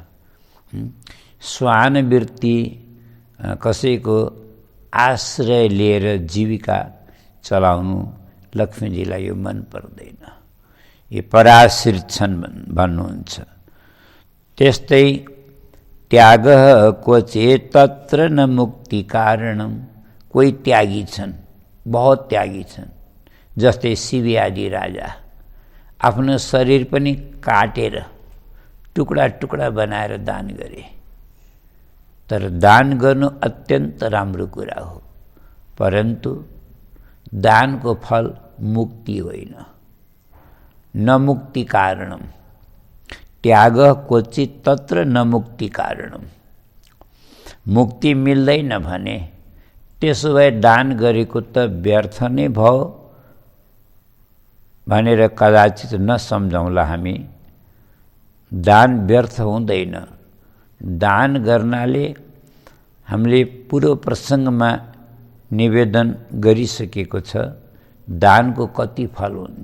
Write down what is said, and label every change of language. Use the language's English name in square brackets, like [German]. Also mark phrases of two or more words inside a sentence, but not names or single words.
[Nepali] स्वानुभूति, कसैको आश्रय लिएर जीविका चलाउनु लक्ष्मीजीलाई यो मन पर्दैन। यो पराश्रित छन् भन्नुहुन्छ। [Sanskrit] त्यस्तै त्याग क्वचे तत्र न मुक्ति कारणम। [Nepali] कोही त्यागी छन्, बहुत त्यागी छन्। जस्तै शिवी आदि राजा आफ्नो शरीर पनि काटेर टुक्रा टुक्रा बनाएर दान गरे। तर दान गर्नु अत्यन्त राम्रो कुरा हो, परन्तु दानको फल मुक्ति होइन। [Sanskrit] न मुक्ति कारणम। त्याग क्वचित तत्र न मुक्ति कारणम। [Nepali] मुक्ति मिल्दैन भने त्यसो भए दान गरेको त व्यर्थ नै भयो। भनेर कदाचित नसम्झौँला हामी। दान व्यर्थ हुँदैन। दान गर्नाले हामीले पूर्व प्रसङ्गमा निवेदन गरिसकेको छ, दानको कति फल हुन्छ।